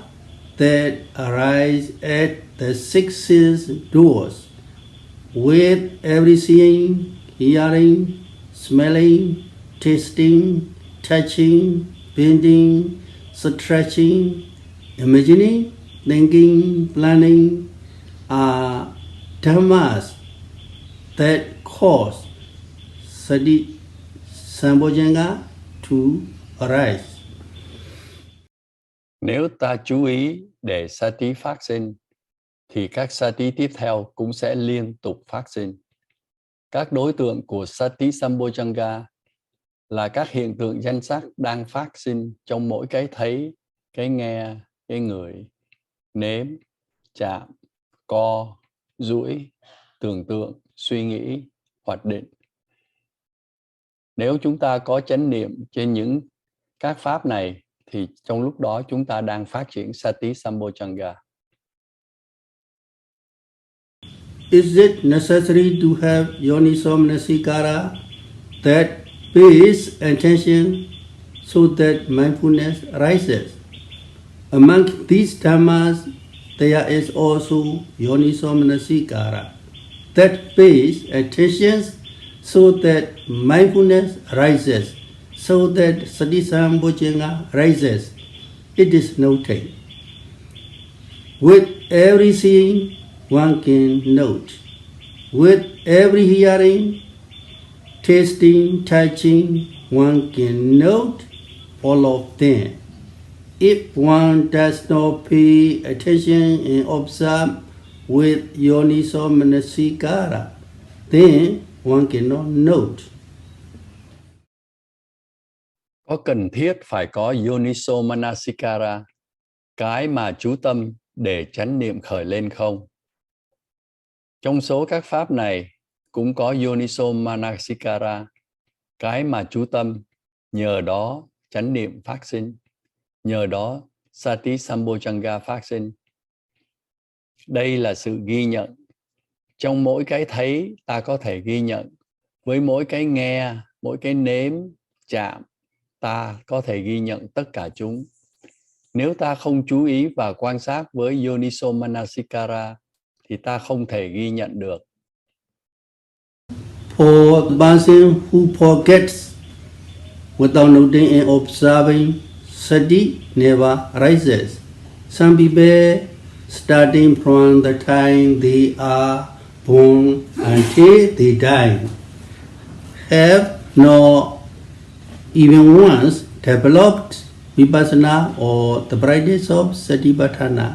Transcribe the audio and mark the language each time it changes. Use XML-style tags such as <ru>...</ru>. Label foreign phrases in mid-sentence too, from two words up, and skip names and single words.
<en>that arise at the six sense doors, with every seeing, hearing, smelling, tasting, touching, bending, stretching, imagining, thinking, planning, are dhammas that cause</en> <pi>sati sambojjhanga</pi> <en>to arise.</en> <vi>Nếu ta chú ý để sati phát sinh, thì các sati tiếp theo cũng sẽ liên tục phát sinh. Các đối tượng của</vi> <pi>sati sambojjhanga</pi> <vi>là các hiện tượng danh sắc đang phát sinh trong mỗi cái thấy, cái nghe, cái ngửi, nếm, chạm, co, duỗi, tưởng tượng, suy nghĩ, hoạch định. Nếu chúng ta có chánh niệm trên những các pháp này, thì trong lúc đó chúng ta đang phát triển</vi> <pi>sati sambojjhanga.</pi> <en>Is it necessary to have</en> <pi>yoniso manasikara</pi> <en>that pays attention so that mindfulness rises? Among these dhammas, there is also</en> <pi>yoniso manasikara</pi> <en>that pays attention so that mindfulness rises, so that</en> <pi>sati sambojjhanga</pi> <en>rises. It is noted. With every seeing, one can note. With every hearing, tasting, touching, one can note all of them. If one does not pay attention and observe with</en> <pi>yoniso manasikara,</pi> <en>then one cannot note.</en> <vi>Có cần thiết phải có</vi> <pi>yoniso manasikara,</pi> <vi>cái mà chú tâm để chánh niệm khởi lên không? Trong số các pháp này cũng có</vi> <pi>yoniso manasikara,</pi> <vi>cái mà chú tâm, nhờ đó chánh niệm phát sinh, nhờ đó</vi> <pi>sati sambojjhanga</pi> <vi>phát sinh. Đây là sự ghi nhận. Trong mỗi cái thấy ta có thể ghi nhận, với mỗi cái nghe, mỗi cái nếm, chạm, ta có thể ghi nhận tất cả chúng. Nếu ta không chú ý và quan sát với</vi> <pi>yoniso manasikara,</pi> <vi>thì ta không thể ghi nhận được.</vi> <en>For the person who forgets without noting and observing, sati never rises. Some people, starting from the time they are born until they die, have not even once developed vipassana or the practice of Satipatthana.</en>